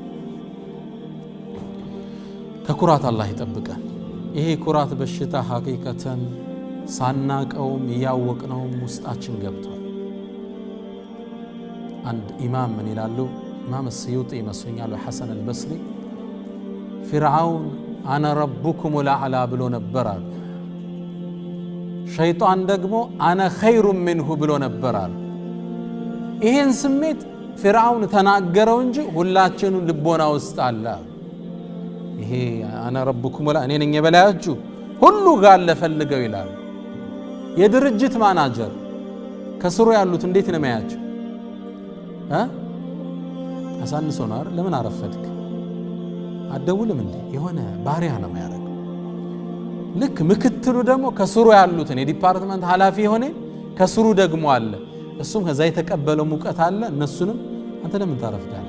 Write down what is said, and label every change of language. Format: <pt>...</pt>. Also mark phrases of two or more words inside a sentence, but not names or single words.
<am>ከኩራት አላህ ይጠብቀን ይሄ ኩራት በሽታ ሐቂቀተን ሳናቀውም ያወቅነውም ውስጣችን ገብቷል አንድ ኢማም ምን ይላሉ ኢማም السيوطي ይመስኛል ሐሰን البصري</am> <ar>فرعون انا ربكم الاعلى</ar> <am>ብሎ ነበር ሸይጣን ደግሞ</am> <ar>انا خير منه</ar> <am>ብሎ ነበር ይሄን ስሜት فرعون ተናገረው እንጂ ሁላችንም ልቦና ውስጥ አለ ይሄ</am> <ar>انا ربكم الاعلى</ar> <am>እኔ ነኝ የበላያችሁ ሁሉ ጋር ለፈልገው ይላል የድርጅት ማናጀር ከስሩ ያሉት እንዴት ነው የሚያያቸው አሳንሶ ነው አይደል? ለምን አረፈድክ አደውልም እንዴ? የሆነ ባሪያ ነው የሚያደርገው። ልክ ምክትሉ ደግሞ ከስሩ ያሉትን የዲፓርትመንት ኃላፊ የሆነ ከስሩ ደግሞ አለ፣ እሱም ከዛ የተቀበለው ሙቀት አለ። እነሱንም አንተ ለምን ታረፍዳለህ?</am>